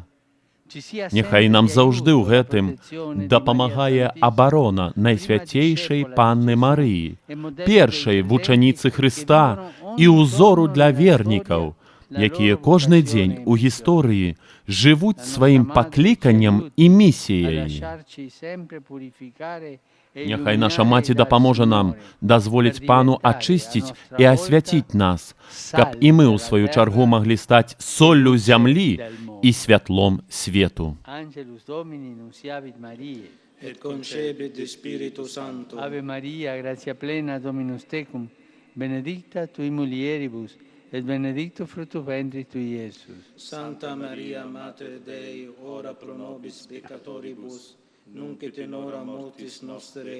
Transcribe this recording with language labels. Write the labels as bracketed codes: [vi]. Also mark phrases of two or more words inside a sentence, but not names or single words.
[be] Няхай нам заўжды ў гэтым дапамагае абарона Найсвяцейшай Панны Марыі, першай вучаніцы Хрыста і ўзору для вернікаў, якія кожны дзень у гісторыі жывуць сваім пакліканнем і місіяй. Няхай наша Маці дапаможа нам дазволіць Пану ачысціць і асвяціць нас, каб і мы, у сваю чаргу, маглі стаць соллю зямлі і святлом свету. [la] Et concebit Spiritus Sancto. Ave Maria, gratia plena, Dominus tecum, benedicta tui mulieribus, et benedictus fructus ventris tui, Iesus. Santa Maria, Mater Dei, ora pro nobis peccatoribus, nunc et in hora mortis nostre.